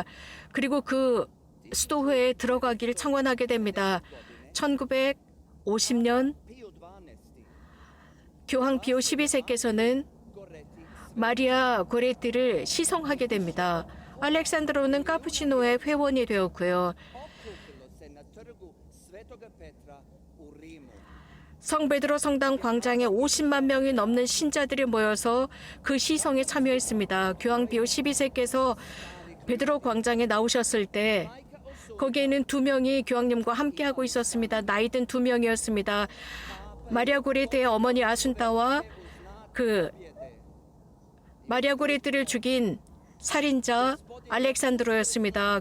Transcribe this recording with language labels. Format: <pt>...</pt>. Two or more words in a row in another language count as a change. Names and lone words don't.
<ko>그리고 그 수도회에 들어가기를 청원하게 됩니다. 1950년 Pio 12. 교황 비오 12세께서는 Goretti 마리아 고레티를 시성하게 됩니다. 알렉산드로는 카푸치노의 회원이 되었고요.</ko> <hr>okupilo se na trgu Svetoga Petra u Rimu.</hr> <ko>성베드로 성당 광장에 50만 명이 넘는 신자들이 모여서 그 시성에 참여했습니다. 교황 비오 12세께서 베드로 광장에 나오셨을 때 거기에는 2명이 교황님과 함께하고 있었습니다. 나이든 2명이었습니다. 마리아 고레트의 어머니 아순타와 그 마리아 고레트를 죽인 살인자 알렉산드로였습니다.</ko>